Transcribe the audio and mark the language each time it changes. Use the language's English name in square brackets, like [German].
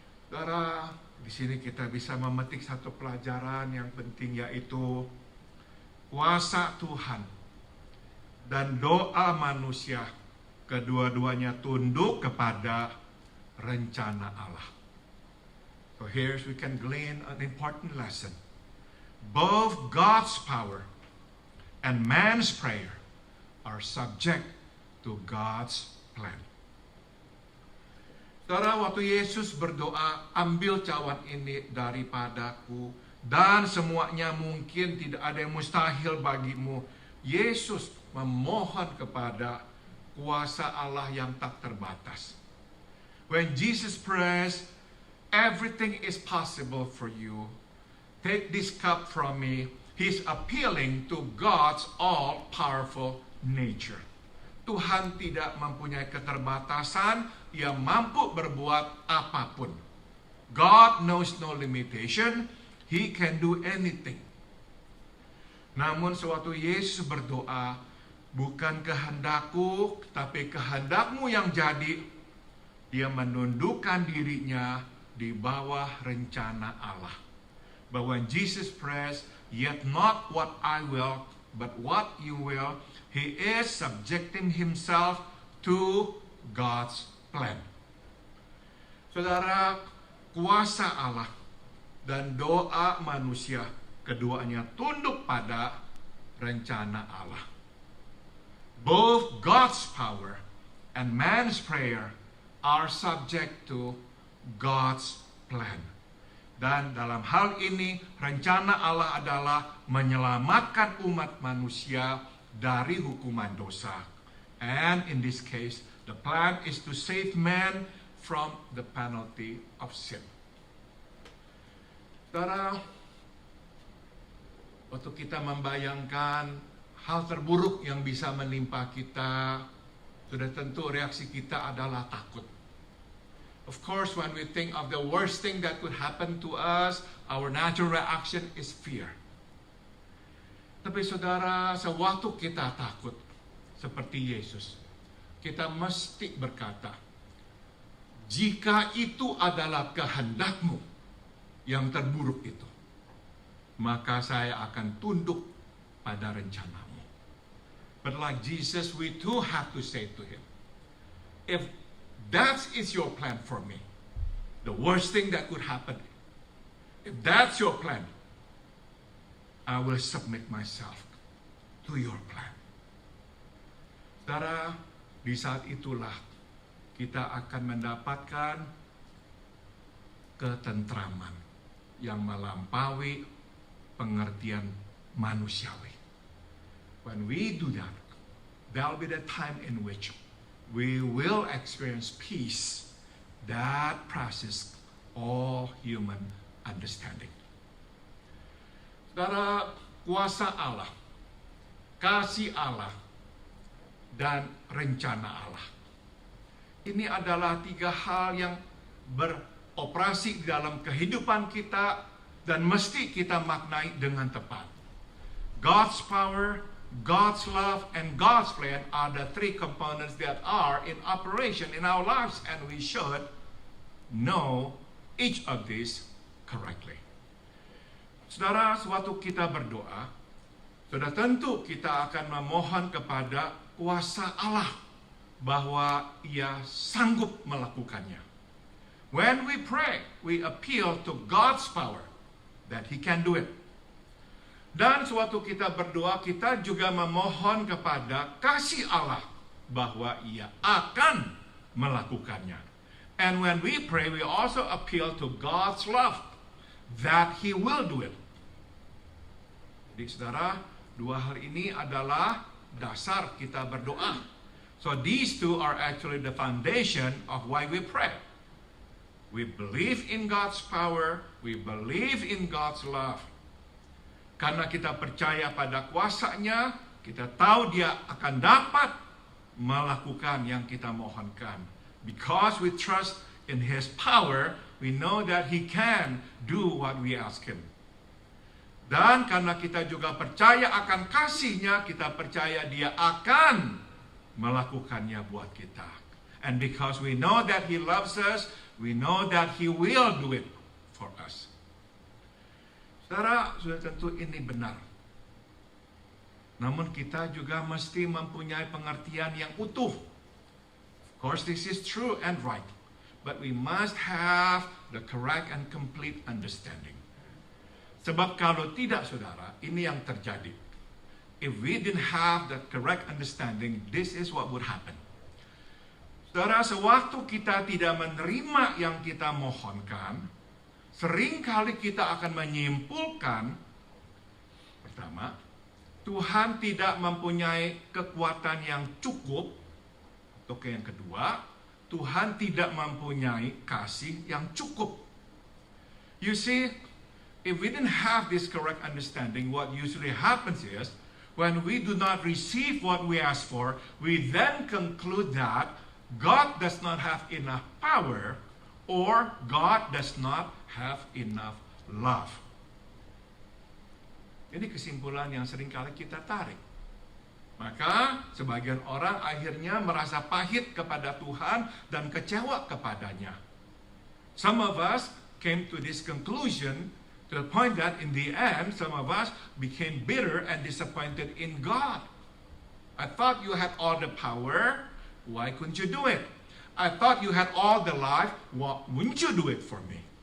[Indonesian] Saudara, di sini kita bisa memetik satu pelajaran yang penting, yaitu kuasa Tuhan dan doa manusia, kedua-duanya tunduk kepada rencana Allah. [English] So here we can glean an important lesson. Both God's power and man's prayer are subject to God's plan. [Indonesian] Saudara, waktu Yesus berdoa, ambil cawan ini daripadaku, dan semuanya mungkin, tidak ada yang mustahil bagimu. Yesus memohon kepada kuasa Allah yang tak terbatas. [English] When Jesus prays, everything is possible for you. Take this cup from me. He's appealing to God's all-powerful nature. [Indonesian] Tuhan tidak mempunyai keterbatasan, Dia mampu berbuat apapun. [English] God knows no limitation. He can do anything. [Indonesian] Namun sewaktu Yesus berdoa, bukan kehendakku, tapi kehendakmu yang jadi, dia menundukkan dirinya di bawah rencana Allah. [English] But when Jesus prays, yet not what I will, but what you will, he is subjecting himself to God's plan. [Indonesian] Saudara, kuasa Allah dan doa manusia, keduanya tunduk pada rencana Allah. [English] Both God's power and man's prayer are subject to God's plan. [Indonesian] Dan dalam hal ini, rencana Allah adalah menyelamatkan umat manusia dari hukuman dosa. [English] And in this case, the plan is to save man from the penalty of sin. [Indonesian] Saudara, waktu kita membayangkan hal terburuk yang bisa menimpa kita, sudah tentu reaksi kita adalah takut. [English] Of course, when we think of the worst thing that could happen to us, our natural reaction is fear. [Indonesian] Tapi saudara, sewaktu kita takut, seperti Yesus, kita mesti berkata, jika itu adalah kehendakmu yang terburuk itu, maka saya akan tunduk pada rencanamu. [English] But like Jesus, we too have to say to him, if that is your plan for me, the worst thing that could happen, if that's your plan, I will submit myself to your plan. [Indonesian] Saudara, di saat itulah kita akan mendapatkan ketentraman yang melampaui pengertian manusiawi. [English] When we do that, there will be the time in which we will experience peace that passes all human understanding. [Indonesian] Saudara, kuasa Allah, kasih Allah, dan rencana Allah. Ini adalah tiga hal yang beroperasi di dalam kehidupan kita dan mesti kita maknai dengan tepat. [English] God's power, God's love, and God's plan are the three components that are in operation in our lives, and we should know each of these correctly. [Indonesian] Saudara, sewaktu kita berdoa, sudah tentu kita akan memohon kepada kuasa Allah bahwa Ia sanggup melakukannya. [English] When we pray, we appeal to God's power that He can do it. [Indonesian] Dan sewaktu kita berdoa, kita juga memohon kepada kasih Allah bahwa Ia akan melakukannya. [English] And when we pray, we also appeal to God's love that He will do it. [Indonesian] Jadi saudara, dua hal ini adalah dasar kita berdoa. [English] So these two are actually the foundation of why we pray. We believe in God's power, we believe in God's love. [Indonesian] Karena kita percaya pada kuasa-Nya, kita tahu Dia akan dapat melakukan yang kita mohonkan. [English] Because we trust in His power, we know that He can do what we ask Him. [Indonesian] Dan karena kita juga percaya akan kasih-Nya, kita percaya Dia akan melakukannya buat kita. [English] And because we know that He loves us, we know that He will do it for us. [Indonesian] Saudara, sudah tentu ini benar. Namun kita juga mesti mempunyai pengertian yang utuh. [English] Of course, this is true and right. But we must have the correct and complete understanding. [Indonesian] Sebab kalau tidak, saudara, ini yang terjadi. [English] If we didn't have the correct understanding, this is what would happen. [Indonesian] Saudara, sewaktu kita tidak menerima yang kita mohonkan, seringkali kita akan menyimpulkan, pertama, Tuhan tidak mempunyai kekuatan yang cukup, atau yang kedua, Tuhan tidak mempunyai kasih yang cukup. [English] You see, if we didn't have this correct understanding, what usually happens is, when we do not receive what we ask for, we then conclude that God does not have enough power or God does not have enough love. [Indonesian] Ini kesimpulan yang seringkali kita tarik. Maka sebagian orang akhirnya merasa pahit kepada Tuhan dan kecewa kepadanya. [English] Some of us came to this conclusion to the point that in the end, some of us became bitter and disappointed in God. I thought you had all the power, why couldn't you do it? I thought you had all the life, why wouldn't you do it for me?